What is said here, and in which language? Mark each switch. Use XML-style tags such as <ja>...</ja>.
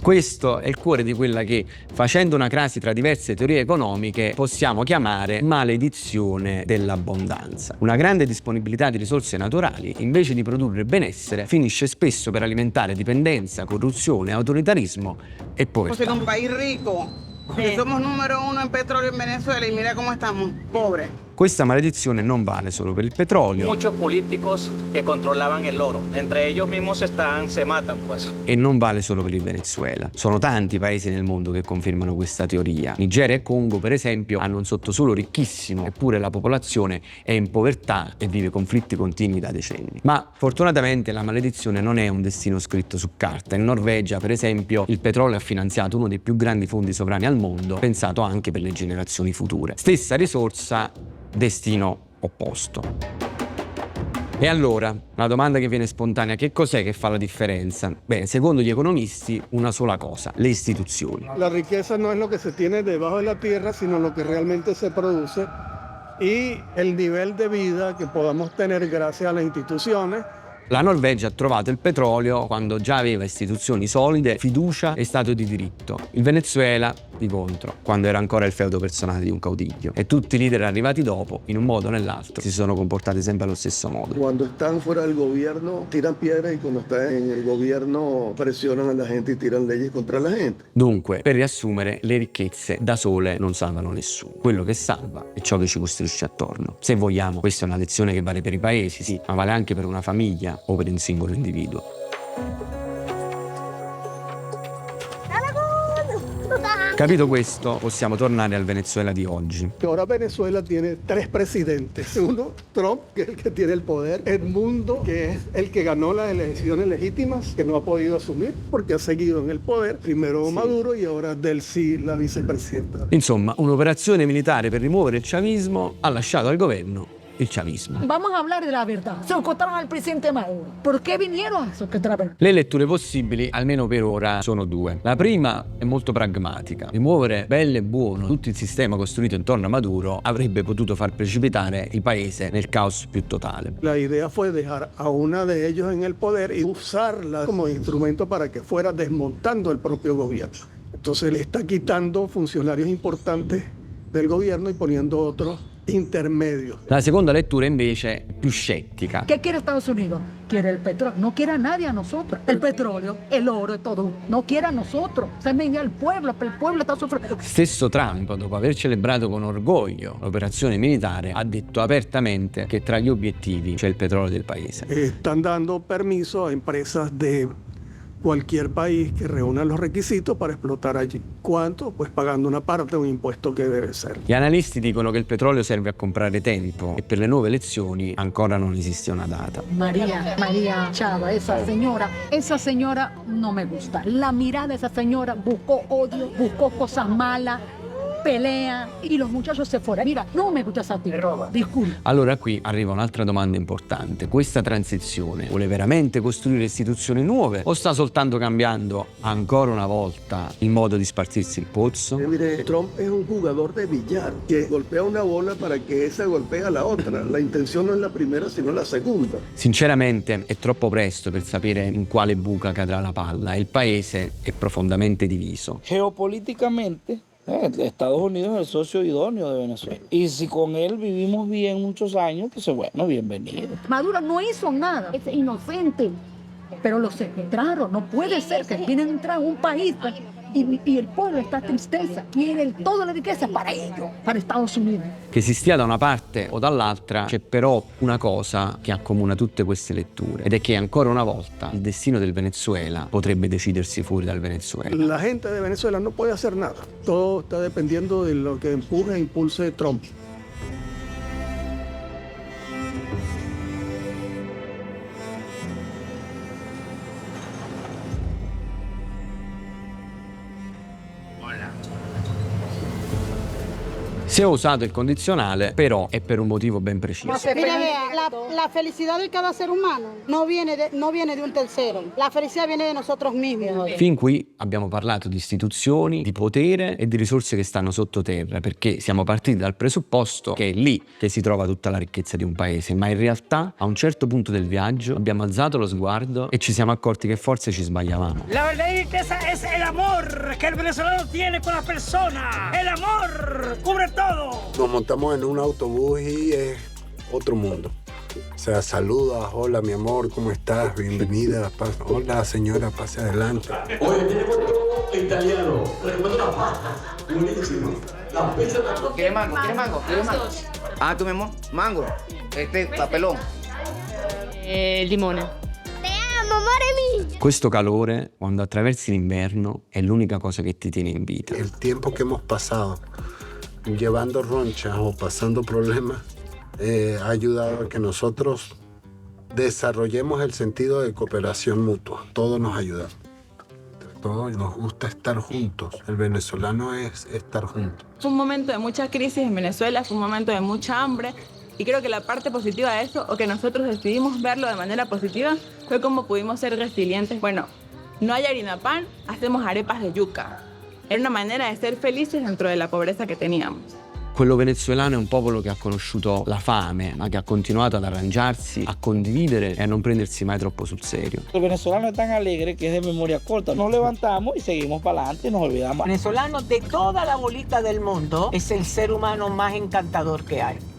<it>Questo è il cuore di quella che, facendo una crasi tra diverse teorie economiche, possiamo chiamare maledizione dell'abbondanza. Una grande disponibilità di risorse naturali, invece di produrre benessere, finisce spesso per alimentare dipendenza, corruzione, autoritarismo e povertà.</it> <es>Somos un país rico, que somos número 1 en petróleo en Venezuela y mira cómo estamos, pobres.</es> <it>Questa maledizione non vale solo per il petrolio.</it> <es>Muchos políticos que controlaban el oro, entre ellos mismos se matan pues.</es> <it>E non vale solo per il Venezuela. Sono tanti i paesi nel mondo che confermano questa teoria. Nigeria e Congo, per esempio, hanno un sottosuolo ricchissimo, eppure la popolazione è in povertà e vive conflitti continui da decenni. Ma fortunatamente la maledizione non è un destino scritto su carta. In Norvegia, per esempio, il petrolio ha finanziato uno dei più grandi fondi sovrani al mondo, pensato anche per le generazioni future. Stessa risorsa, destino opposto. E allora, la domanda che viene spontanea: che cos'è che fa la differenza? Bene, secondo gli economisti, una sola cosa: le istituzioni.</it> <es>La riqueza no es lo que se tiene debajo de la tierra, sino lo que realmente se produce y el nivel de vida que podamos tener gracias a las instituciones.</es> <it>La Norvegia ha trovato il petrolio quando già aveva istituzioni solide, fiducia e Stato di diritto. Il Venezuela, di contro, quando era ancora il feudo personale di un caudillo. E tutti i leader arrivati dopo, in un modo o nell'altro, si sono comportati sempre allo stesso modo.</it> <es>Cuando están fuera del gobierno tiran piedras y cuando están en el gobierno presionan a la gente y tiran leyes contra la gente.</es> <it>Dunque, per riassumere, le ricchezze da sole non salvano nessuno. Quello che salva è ciò che ci costruisce attorno. Se vogliamo, questa è una lezione che vale per i paesi, sì, ma vale anche per una famiglia o per un singolo individuo. Capito questo, possiamo tornare al Venezuela di oggi.</it> <es>Ahora Venezuela tiene 3 presidentes. Uno, Trump, que es el que tiene el poder. Edmundo, que es el que ganó las elecciones legítimas, que no ha podido asumir porque ha seguido en el poder. Primero Maduro y ahora Delcy, la vicepresidenta.</es> <it>Insomma, un'operazione militare per rimuovere il chavismo ha lasciato al governo il chavismo.</it> <es>Vamos a hablar de la verdad. Secuestraron al presidente Maduro. ¿Por qué vinieron a secuestrar?</es> <it>Le letture possibili, almeno per ora, sono 2. La prima è molto pragmatica. Rimuovere bello e buono tutto il sistema costruito intorno a Maduro avrebbe potuto far precipitare il paese nel caos più totale.</it> <es>La idea fue dejar a una de ellos en el poder y usarla como instrumento para que fuera desmontando el propio gobierno. Entonces le está quitando funcionarios importantes del gobierno y poniendo otros intermedios.</es> <it>La seconda lettura invece è più scettica.</it> <es>¿Qué quiere Estados Unidos? Quiere el petróleo. No quiere a nadie a nosotros. El petróleo, el oro y todo. No quiere a nosotros. Se venga al pueblo, el pueblo está sufriendo.</es> <it>Stesso Trump, dopo aver celebrato con orgoglio l'operazione militare, ha detto apertamente che tra gli obiettivi c'è il petrolio del paese.</it> <es>Están dando permiso a empresas de cualquier país que reúna los requisitos para explotar allí. ¿Cuánto? Pues pagando una parte de un impuesto que debe ser.</es> <it>Gli analisti dicono che il petrolio serve a comprare tempo e per le nuove elezioni ancora non esiste una data.</it> <es>María Chávez, esa señora no me gusta. La mirada de esa señora buscó odio, buscó cosas malas, pelea y los muchachos se fueron. Mira, no me gusta esa tira. Disculpa.</es> <it>Allora qui arriva un'altra domanda importante. Questa transizione vuole veramente costruire istituzioni nuove o sta soltanto cambiando ancora una volta il modo di spartirsi il pozzo?</it> <es>Mire, Trump es un jugador de billar que golpea una bola para que esa golpee a la otra. La intención no es la primera sino la segunda.</es> <it>Sinceramente è troppo presto per sapere in quale buca cadrà la palla. Il paese è profondamente diviso.</it> <es>Geopolíticamente, Estados Unidos es el socio idóneo de Venezuela. Y si con él vivimos bien muchos años, pues bueno, bienvenido. Maduro no hizo nada, es inocente, pero lo secuestraron. No puede ser que vienen a entrar a un país y el pueblo está a tristezza, quiere toda la riqueza para ellos, para Estados Unidos.</es> <it>Che si stia da una parte o dall'altra, c'è però una cosa che accomuna tutte queste letture, ed è che ancora una volta il destino del Venezuela potrebbe decidersi fuori dal Venezuela.</it> <es>La gente de Venezuela no puede hacer nada. Todo está dependiendo de lo que empuje e impulse Trump.</es> <it>Si è usato il condizionale, però è per un motivo ben preciso.</it> <es>Mira, vea, la felicidad de cada ser humano no viene de un tercero. La felicidad viene de nosotros mismos.</es> <it>Fin qui abbiamo parlato di istituzioni, di potere e di risorse che stanno sottoterra, perché siamo partiti dal presupposto che è lì che si trova tutta la ricchezza di un paese, ma in realtà a un certo punto del viaggio abbiamo alzato lo sguardo e ci siamo accorti che forse ci sbagliavamo.</it> <es>La verdadera riqueza es el amor que el venezolano tiene con la persona. El amor cubre todo. Nos montamos en un autobús y es otro mundo. O sea, saludas, hola mi amor, ¿cómo estás? Bienvenida, hola señora, pase adelante. Oye, tiene todo italiano. Recomiendo una pasta. Buenísimo. La pizza también. ¿Quiere mango? ¿Quiere mango? ¿Quiere mango? Ah, tú, mi amor. Mango. Papelón.</es> <it>Limone. Questo calore, quando attraversi l'inverno, è l'unica cosa che ti tiene in vita.</it> <es>El tiempo que hemos pasado llevando ronchas o pasando problemas ha ayudado a que nosotros desarrollemos el sentido de cooperación mutua. Todos nos ayudan. Todos nos gusta estar juntos. El venezolano es estar juntos. Fue un momento de mucha crisis en Venezuela, fue un momento de mucha hambre. Y creo que la parte positiva de eso, o que nosotros decidimos verlo de manera positiva, fue cómo pudimos ser resilientes. Bueno, no hay harina pan, hacemos arepas de yuca. Era una manera de ser felices dentro de la pobreza que teníamos.</es> <it>Quello venezuelano è un popolo che ha conosciuto la fame, ma che ha continuato ad arrangiarsi, a condividere e a non prendersi mai troppo sul serio.</it> <es>El venezolano es tan alegre que es de memoria corta. Nos levantamos y seguimos para adelante y nos olvidamos. El venezolano de toda la bolita del mundo es el ser humano más encantador que hay.</es>